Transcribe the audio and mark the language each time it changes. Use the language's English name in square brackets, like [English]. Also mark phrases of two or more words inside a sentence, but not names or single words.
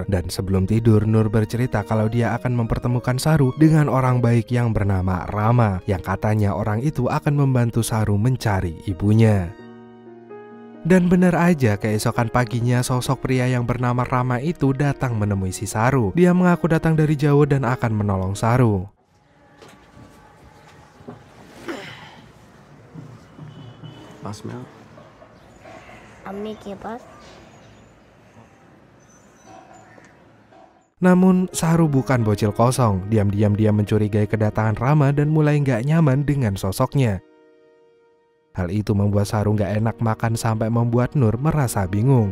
[Indonesian] Dan sebelum tidur, Nur bercerita kalau dia akan mempertemukan Saru dengan orang baik yang bernama Rama, yang katanya orang itu akan membantu Saru mencari ibunya. Dan benar aja, keesokan paginya sosok pria yang bernama Rama itu datang menemui si Saru. Dia mengaku datang dari jauh dan akan menolong Saru. [English] Pass me out. [Hindi] अम्मी के पास। [Indonesian] Namun Saru bukan bocil kosong. Diam-diam dia mencurigai kedatangan Rama dan mulai nggak nyaman dengan sosoknya. Hal itu membuat Saru nggak enak makan sampai membuat Nur merasa bingung.